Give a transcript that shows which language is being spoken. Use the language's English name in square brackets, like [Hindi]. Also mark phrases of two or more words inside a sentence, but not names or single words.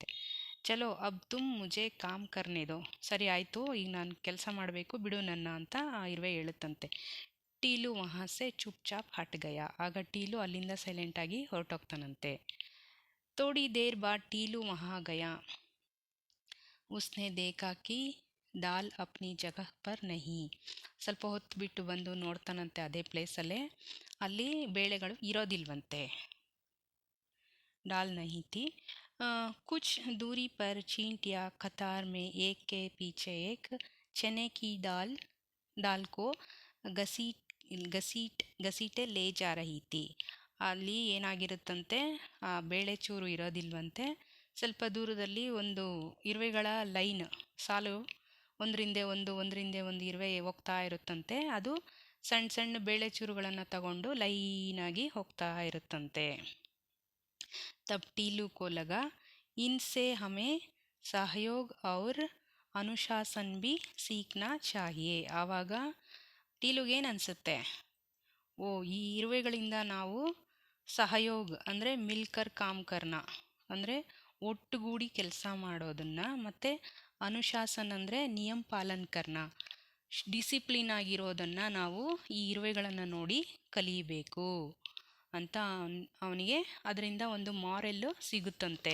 [Hindi] चलो अब तुम मुझे काम करने दो, [Kannada] ಸರಿ ಆಯಿತು ಈಗ ನಾನು ಕೆಲಸ ಮಾಡಬೇಕು ಬಿಡು ನನ್ನ ಅಂತ ಆ ಇರುವೆ ಹೇಳುತ್ತಂತೆ। [Hindi] टीलू वहाँ से चुपचाप हट गया, [Kannada] ಆಗ ಟೀಲು ಅಲ್ಲಿಂದ ಸೈಲೆಂಟಾಗಿ ಹೊರಟೋಗ್ತಾನಂತೆ। [Hindi] थोड़ी देर बाद टीलू वहाँ गया, उसने देखा कि दाल अपनी जगह पर नहीं. [Kannada] ಸ್ವಲ್ಪ ಹೊತ್ತು ಬಿಟ್ಟು ಬಂದು ನೋಡ್ತಾನಂತೆ ಅದೇ ಪ್ಲೇಸಲ್ಲೇ, ಅಲ್ಲಿ ಬೇಳೆಗಳು ಇರೋದಿಲ್ವಂತೆ. [Hindi] डाल नहीं थी. कुछ दूरी पर चींटियां कतार में एक के पीछे एक चने की दाल को घसीटे ले जा रही थी. [Kannada] ಅಲ್ಲಿ ಏನಾಗಿರುತ್ತಂತೆ, ಆ ಬೇಳೆ ಚೂರು ಇರೋದಿಲ್ವಂತೆ. ಸ್ವಲ್ಪ ದೂರದಲ್ಲಿ ಒಂದು ಇರುವೆಗಳ ಲೈನ್, ಸಾಲು, ಒಂದರಿಂದೆ ಒಂದು ಇರುವೆ ಹೋಗ್ತಾ ಇರುತ್ತಂತೆ. ಅದು ಸಣ್ಣ ಸಣ್ಣ ಬೇಳೆ ಚೂರುಗಳನ್ನು ತಗೊಂಡು ಲೈನಾಗಿ ಹೋಗ್ತಾ ಇರುತ್ತಂತೆ. [Hindi] तब टीलू को लगा इनसे हमें सहयोग और अनुशासन भी सीखना चाहिए. [Kannada] ಆವಾಗ ಟೀಲುಗೇನು ಅನಿಸುತ್ತೆ, ಓ, ಈ ಇರುವೆಗಳಿಂದ ನಾವು ಸಹಯೋಗ ಅಂದರೆ [Hindi] मिलकर काम करना [Kannada] ಅಂದರೆ ಒಟ್ಟುಗೂಡಿ ಕೆಲಸ ಮಾಡೋದನ್ನು, ಮತ್ತು ಅನುಶಾಸನ್ ಅಂದರೆ [Hindi] नियम पालन करना [Kannada] ಡಿಸಿಪ್ಲಿನ್ ಆಗಿರೋದನ್ನು ನಾವು ಈ ಇರುವೆಗಳನ್ನು ನೋಡಿ ಕಲಿಯಬೇಕು ಅಂತ ಅವನಿಗೆ ಅದರಿಂದ ಒಂದು ಮಾರೆಲ್ಲು ಸಿಗುತ್ತಂತೆ.